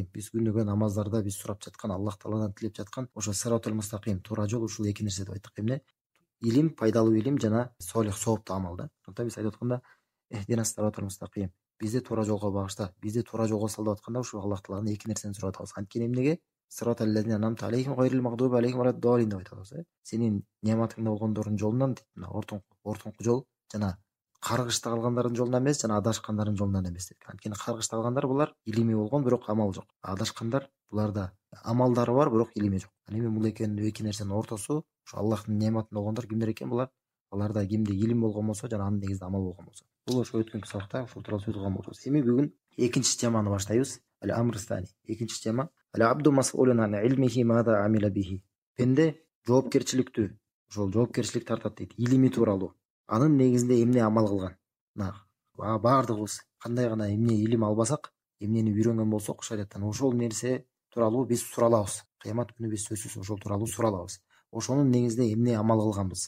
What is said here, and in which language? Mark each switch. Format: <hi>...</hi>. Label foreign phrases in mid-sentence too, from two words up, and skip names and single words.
<ky>Биз күнүгө намаздарда биз сурап жаткан, Аллах Тааладан тилеп жаткан ошо</ky> <ar>الصراط المستقيم,</ar> <ky>туура жол ушул эки нерсе деп айттык. Эмне? Илим, пайдалуу илим жана солих, сооптуу амал да. Ошондуктан биз айтып атканда</ky> <ar>اهدنا الصراط المستقيم,</ar> <ky>бизди туура жолго багышта, бизди туура жолго сал деп атканда, ушул Аллах Тааладан эки нерсени сурап атабыз. Анткени эмнеге?</ky> <ar>صراط الذين أنعمت عليهم غير المغضوب عليهم ولا الضالين</ar> <ky>деп айтабыз. Сенин нематыңда болгондордун жолунан, ортоңку жол жана каргышта калгандардын жолунан эмес, жана адашкандардын жолунан эмес деп. Анткени каргышта калгандар булар илими болгон, бирок амал жок. Адашкандар буларда амалдары бар, бирок илими жок. Эми бул эки нерсенин ортосу ошо Аллахтын нематында болгондор кимдер экен булар? Аларда кимде илим болгон болсо, жана анын негизинде амал болгон болсо. Бул ошо өткөнкү сабакта ушул тууралуу сөз кылган болчубуз. Эми бүгүн экинчи теманы баштайбыз. Ал-Амрстани. Экинчи тема.</ky> <ar>العبد مسؤول عن علمه ماذا عمل به.</ar> <ky>Пенде жоопкерчиликтүү, ошол жоопкерчилик тартат дейт, илими тууралуу. Анын негизинде эмне амал кылган? Баардыгыбыз кандай гана эмне илим албасак, эмнени үйрөнгөн болсок, шариаттан ошол нерсе тууралуу биз суралабыз. Кыямат күнү биз сөзсүз ошол тууралуу суралабыз. Ошонун негизинде эмне амал кылганбыз?</ky>